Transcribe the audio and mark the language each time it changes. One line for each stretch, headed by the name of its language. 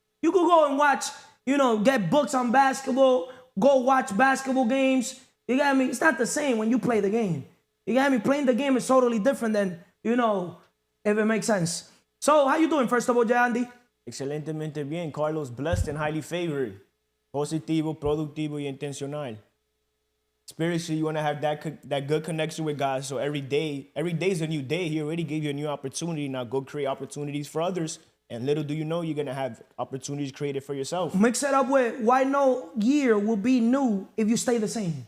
English: You could go and watch, get books on basketball, go watch basketball games. You got me? It's not the same when you play the game. You got me? Playing the game is totally different than, if it makes sense. So, how you doing, first of all, Andy?
Spanish: Excelentemente bien, Carlos.
English: Blessed and highly favored.
Spanish: Positivo, productivo y intencional.
English: Spiritually, you want to have that good connection with God. So every day is a new day. He already gave you a new opportunity. Now go create opportunities for others. And little do you know, you're going to have opportunities created for yourself. Mix it up with why no year will be new if you stay the same.